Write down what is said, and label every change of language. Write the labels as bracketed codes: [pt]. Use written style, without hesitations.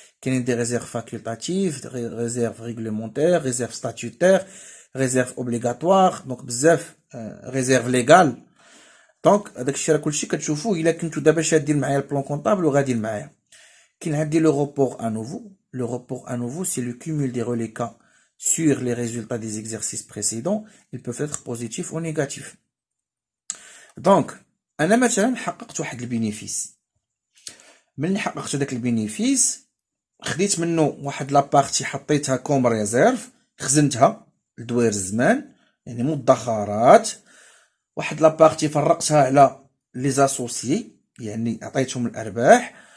[ar] كاينين دي ريزيرف فاكولتاتيف، ريزيرف ريغلومونتير، ريزيرف ستاتيوتير، ريزيرف اوبليغاتوار، دونك بزاف ريزيرف ليغال. دونك هذاك الشيء راه كلشي كتشوفوه الا كنتو دابا شادين معايا البلان كونطابل وغاديين معايا. كاين عندي لو روبور ا نوفو. [fr] Le report à nouveau, c'est le cumul des reliquats sur les résultats des exercices précédents. Ils peuvent être positifs ou négatifs. [ar] Donc, أنا مثلا حققت واحد البينيفيس. ملي حققت داك البينيفيس خديت منه واحد لابارتي حطيتها كوم ريزيرف، خزنتها لدوير الزمان يعني مدخرات. واحد لابارتي فرقتها على لي زاسوسيي يعني عطيتهم الارباح.